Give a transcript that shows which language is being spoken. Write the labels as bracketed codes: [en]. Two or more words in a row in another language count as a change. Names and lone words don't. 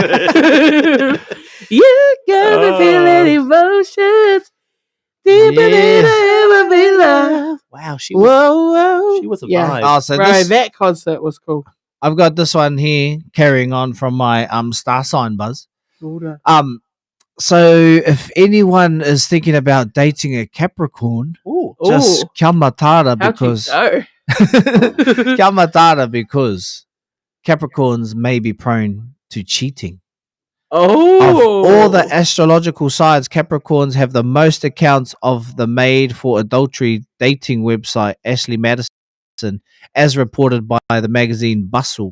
[en] You're gonna feel it emotions deeper than I ever been loved. Wow, she was, Whoa. she was a Yeah. vibe. Oh, so Bro, this, that concert was cool. I've got this one here carrying on from my star sign buzz. So if anyone is thinking about dating a Capricorn, Ooh. [mi] just kia matara [en] How'd because you know? [mi] kia matara [en] because Capricorns may be prone to cheating. Of all the astrological signs, Capricorns have the most accounts of the made for adultery dating website Ashley Madison, as reported by the magazine Bustle.